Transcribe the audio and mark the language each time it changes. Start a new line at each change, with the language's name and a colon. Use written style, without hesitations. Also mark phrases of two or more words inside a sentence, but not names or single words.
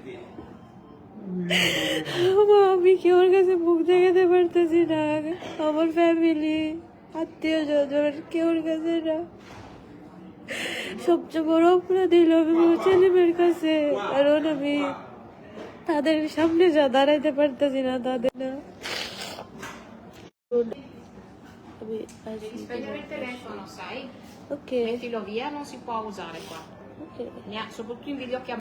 Bangla: আমি কেউর কাছে মুখ দেখাতে পারতেছি না, আমার ফ্যামিলি আত্মীয় স্বজন কেউর কাছে না। সবচেয়ে বড় অপরাধ হইল আমি আমার ছেলেমেয়ের কাছে, কারণ আমি তাদের সামনে যা দাঁড়াইতে পারতেছি না, তাদের না।
Italian: Devi spegnere il telefono, sai? Ok, Mettilo via, non si può usare qua. ok. Soprattutto in videochiamata.